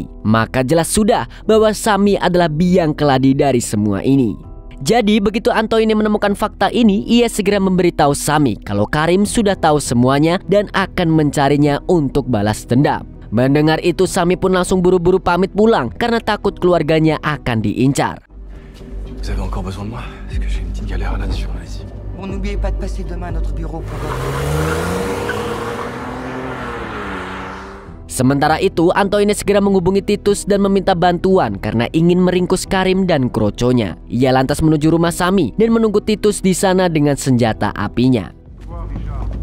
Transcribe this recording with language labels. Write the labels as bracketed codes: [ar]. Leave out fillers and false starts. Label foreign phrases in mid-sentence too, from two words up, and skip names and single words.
[id] Maka jelas sudah bahwa Sami adalah biang keladi dari semua ini. Jadi begitu Antoine menemukan fakta ini, ia segera memberitahu Sami kalau Karim sudah tahu semuanya dan akan mencarinya untuk balas dendam. Mendengar itu, Sami pun langsung buru-buru pamit pulang karena takut keluarganya akan diincar. [fr] Vous avez encore besoin de moi? Est-ce que j'ai une petite galère là-dessus? Allez-y. Bon, n'oubliez pas de passer demain à notre bureau pour... [id] Sementara itu, Antoine segera menghubungi Titus dan meminta bantuan karena ingin meringkus Karim dan kroconya. Ia lantas menuju rumah Sami dan menunggu Titus di sana dengan senjata apinya.